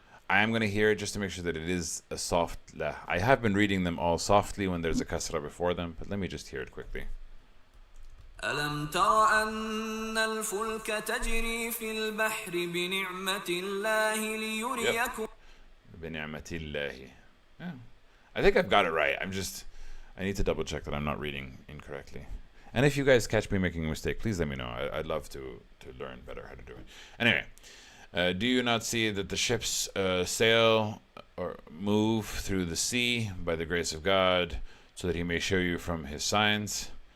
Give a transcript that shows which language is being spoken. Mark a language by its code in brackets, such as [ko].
[en] I am going to hear it just to make sure that it is a soft la. I have been reading them all softly when there's a kasra before them, but let me just hear it quickly. [ar] ألم تر أن الفلك تجري في البحر بنعمة الله ليريكم. بنعمة الله. [en] Yeah. I think I've got it right. I need to double check that I'm not reading incorrectly. And if you guys catch me making a mistake, please let me know. I'd love to learn better how to do it. Anyway, do you not see that the ships sail or move through the sea by the grace of God, so that He may show you from His signs?